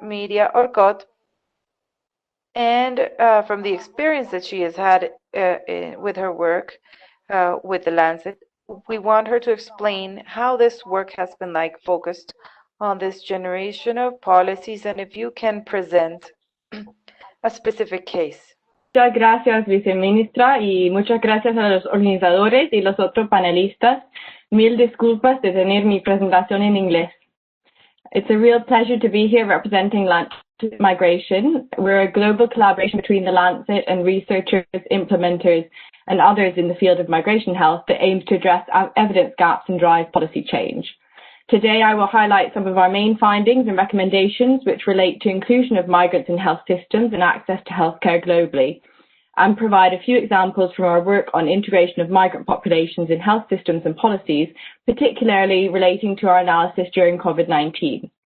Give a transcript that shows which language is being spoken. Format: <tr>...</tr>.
<en>Miria Orcot, and from the experience that she has had with her work with the Lancet, we want her to explain how this work has been focused on this generation of policies, and if you can present a specific case.</en> <es>Muchas gracias, viceministra, y muchas gracias a los organizadores y los otros panelistas. Mil disculpas de tener mi presentación en inglés.</es> <en>It's a real pleasure to be here representing Lancet Migration. We're a global collaboration between the Lancet and researchers, implementers, and others in the field of migration health that aims to address evidence gaps and drive policy change. Today, I will highlight some of our main findings and recommendations which relate to inclusion of migrants in health systems and access to healthcare globally, and provide a few examples from our work on integration of migrant populations in health systems and policies, particularly relating to our analysis during COVID-19.</en>